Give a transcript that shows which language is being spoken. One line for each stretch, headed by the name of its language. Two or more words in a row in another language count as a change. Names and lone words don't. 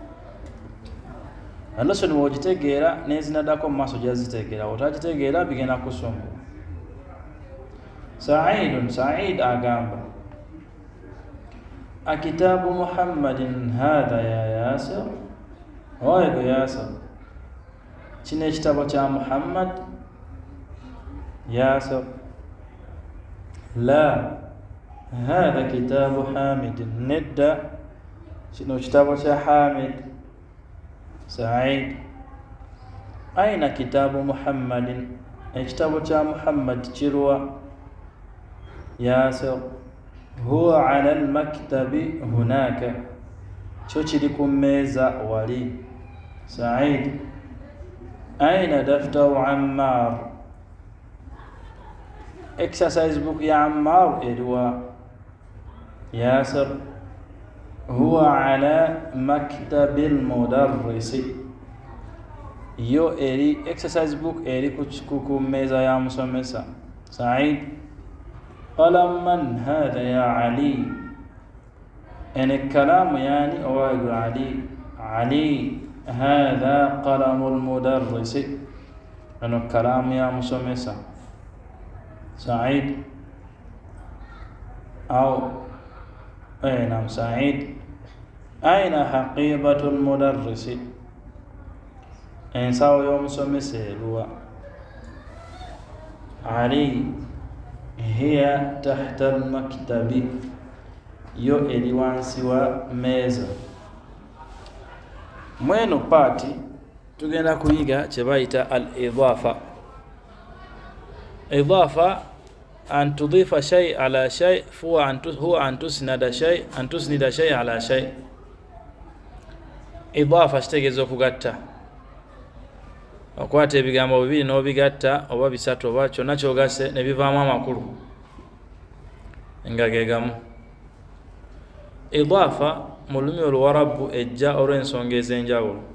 Ganda: Lesson bw'ogitegeera n'ezinaddako mu maaso gyazitegeera, otagitegeera bigenda kusumbu. Said agamba
Arabic: أكتاب محمد هذا يا ياسر,
Ganda: oyego Yasir, kino ekitabo kya Muhammad? Yasir
Arabic: لا هذا كتاب حامد,
Ganda: nedda kino kitabo kya Hamid.
Arabic: Said أين كتاب محمد,
Ganda: ekitabo kya Muhammad kirwa?
Arabic: Yasir هو على المكتب هناك,
Ganda: kyo kiri ku mmeeza wali. Said
Arabic: أين دفتر عمار,
English: exercise book
Ganda: ya Ammar eriwa? Yasir
Arabic: هو على مكتب المدرس,
Ganda: yo eri
English: exercise book
Ganda: eri ku mmeeza ya musomesa. Said
Arabic: قلم من هذا يا علي,
Ganda: ene kalamu yani owayego Ali. Ali
Arabic: هذا قلم المدرس,
Ganda: eno kalamu ya musomesa.
Arabic: Said naam.
Ganda: Said
Arabic: أين حقيبة المدرس,
Ganda: ensawo y'omusomesa eruwa? Ali
Arabic: هي تحت المكتب,
Ganda: yo eri wansi wa meeza. Mweno paati tugenda kuyiga kye bayita al-idaafa.
Arabic: إضافة أن تضيف شيء على شيء، هو أن تسند شيء على شيء.
Ganda: Idaafa kitegeeza okugatta, okwata ebigambo bibiri n'obigatta oba bisatu oba kyonna kyogase ne bivaamu amakulu nga ge gamu. Idaafa mu lulimi oluwarabu ejja olw'ensonga ez'enjawulo.